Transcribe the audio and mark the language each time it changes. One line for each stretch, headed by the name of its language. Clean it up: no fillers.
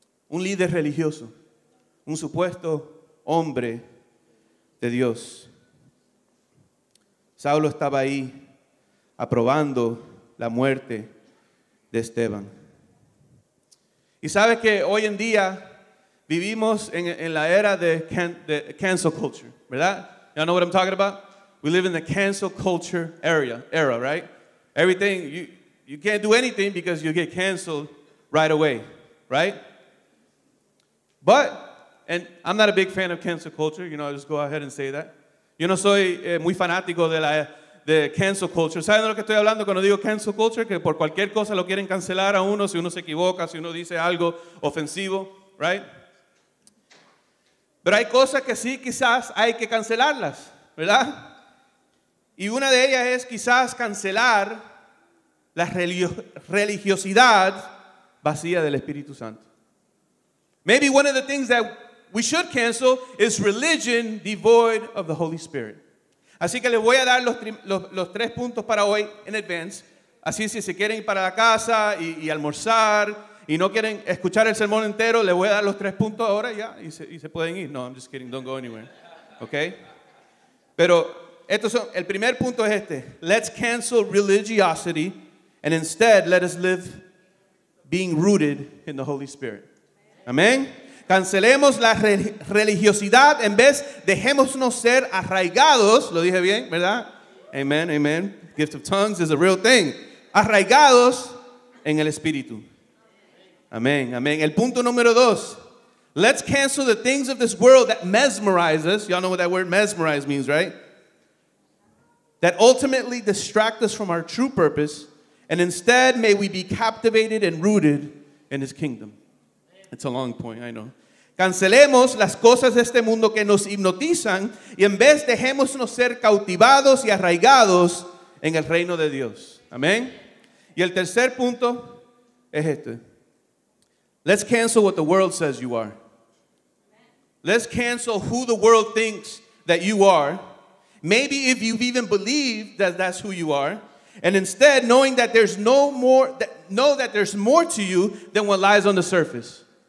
Spanish: Un líder religioso, un supuesto hombre de Dios. Saulo estaba ahí aprobando la muerte de Esteban. Y sabes que hoy en día vivimos en la era de cancel culture, ¿verdad?
English: Y'all know what I'm talking about? We live in the cancel culture era, right? Everything, you can't do anything because you get canceled right away, right? But, and I'm not a big fan of cancel culture, I'll just go ahead and say that.
Spanish: Yo no soy muy fanático de cancel culture. ¿Saben de lo que estoy hablando cuando digo cancel culture? Que por cualquier cosa lo quieren cancelar a uno si uno se equivoca, si uno dice algo ofensivo,
English: right?
Spanish: Pero hay cosas que sí quizás hay que cancelarlas, ¿verdad? Y una de ellas es quizás cancelar la religiosidad vacía del Espíritu Santo.
English: Maybe one of the things that we should cancel is religion devoid of the Holy Spirit.
Spanish: Así que les voy a dar los 3 puntos para hoy
English: en advance
Spanish: Así si se quieren ir para la casa y almorzar y no quieren escuchar el sermón entero, les voy a dar los 3 puntos ahora ya y se pueden ir.
English: No, I'm just kidding, don't go anywhere. ¿Ok?
Spanish: Pero el primer punto es este.
English: Let's cancel religiosity and instead let us live being rooted in the Holy Spirit.
Spanish: Amén. Cancelemos la religiosidad, en vez dejémonos ser arraigados, lo dije bien, ¿verdad?
English: Amen, amen. Gift of tongues is a real thing.
Spanish: Arraigados en el Espíritu. Amén, amén. El punto número 2.
English: Let's cancel the things of this world that mesmerize us. Y'all know what that word mesmerize means, right? That ultimately distract us from our true purpose, and instead may we be captivated and rooted in His kingdom. It's a long point, I know.
Spanish: Cancelemos las cosas de este mundo que nos hipnotizan y en vez dejémonos ser cautivados y arraigados en el reino de Dios. Amén. Y el tercer punto es este.
English: Let's cancel what the world says you are. Let's cancel who the world thinks that you are. Maybe if you've even believed that that's who you are, and instead knowing that there's know that there's more to you than what lies on the surface.